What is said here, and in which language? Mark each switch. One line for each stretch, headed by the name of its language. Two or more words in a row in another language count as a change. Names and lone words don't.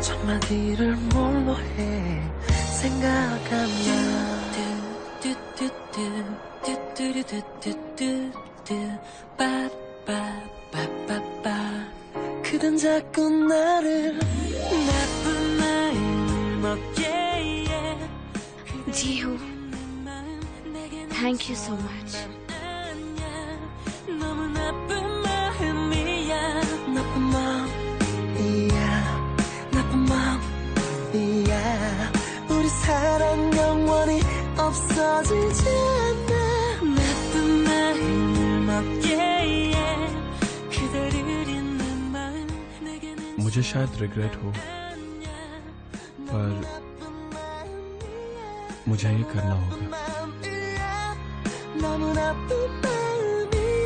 Korean: 첫마디를 뭘로 해 생각하면 빠빠빠빠빠. 그댄 자꾸 나를 나쁜 마음을 먹게 해.
English: Jihu, thank you so much.
Korean: 너무 나쁜 마음이야. 나쁜 마음이야. 우리 사랑 영원히 없어지지 않아. 나쁜 마음을 먹게 해. 그대를 잊는 마음 내게는
Hindi: मुझे शायद रिग्रेट हो, पर मुझे ये करना होगा.
Korean: 너무 나쁜 마음이야.